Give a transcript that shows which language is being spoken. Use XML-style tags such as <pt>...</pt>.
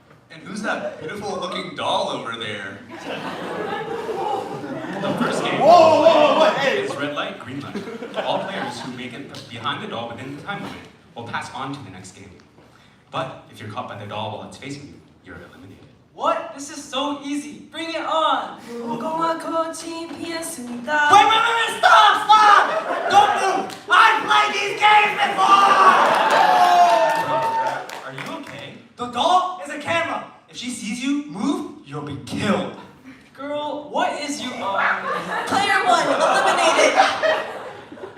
<en>And who's that beautiful looking doll over there? The first game Hey! is red light, green light. All players who make it behind the doll within the time limit will pass on to the next game. But if you're caught by the doll while it's facing you, you're eliminated. What? This is so easy. Bring it on.</en> <ko>무궁화 꽃이 피었습니다.</ko> <en>Wait, stop! Don't move! I've played these games before! Are you okay? The doll is a camera. If she sees you move, you'll be killed. Girl, what is you Player 1 eliminated.</en>